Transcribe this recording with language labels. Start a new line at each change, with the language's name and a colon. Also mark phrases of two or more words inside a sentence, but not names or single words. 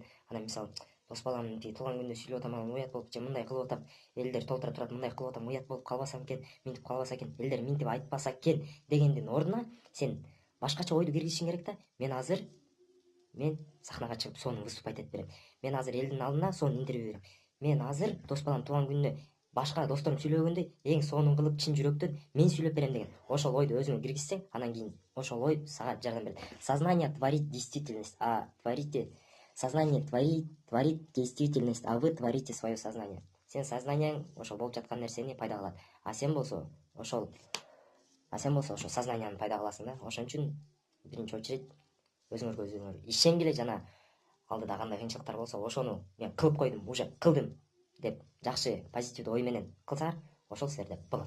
Kyrgyz: Анан мисалы дос баламдын тиги туулган күнүндө сүйлөп атам, анан уят болуп же мындай кылып атам, элдер толтура турат, мындай кылып атам, уят болуп калбасам экен, минтип калбаса экен, элдер минтип айтпаса экен дегендин ордуна сен башкача ойду киргизишиң керек да. Мен сахнага чыгып сонун выступать этип берем. Мен азыр элдин алдына сонун интервью берем. Мен азыр дос балам туулган күнүнө башка досторум сүйлөгөндөй эң сонун кылып чын жүрөктөн мен сүйлөп берем деген ошол ойду өзүңө киргизсең, анан кийин ошол ой сага жардам берет.
Russian: Сознание творит действительность, сознание творит действительность, а вы творите свое сознание.
Kyrgyz: Сен сознанияң ошол болуп жаткан нерсени пайда кылат, а сен болсо ошол сознанияны пайда кыласың да. Ошон үчүн биринчи очередь өзүңөр ишенгиле, жана алдыда кандай кыйынчылыктар болсо ошону мен кылып койдум, уже кылдым деп жакшы позитивдүү ой менен кылсаңар, ошол силерде болот.